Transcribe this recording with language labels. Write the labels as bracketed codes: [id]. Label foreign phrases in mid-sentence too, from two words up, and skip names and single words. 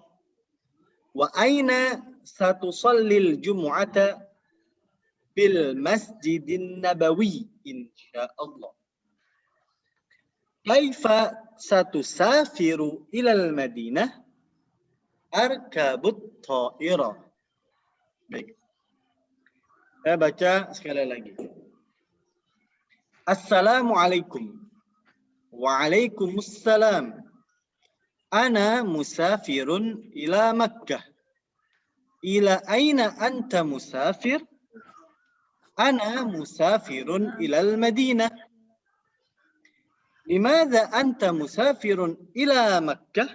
[ar] وأين ستصلي الجمعة? في المسجد النبوي إن شاء الله. كيف ستسافر إلى المدينة? أركب الطائرة. [ms] Baik. Saya baca sekali lagi. [ar] السلام عليكم. وعليكم السلام. أنا مسافر إلى مكة. إلى أين أنت مسافر? أنا مسافر إلى المدينة. لماذا أنت مسافر إلى مكة?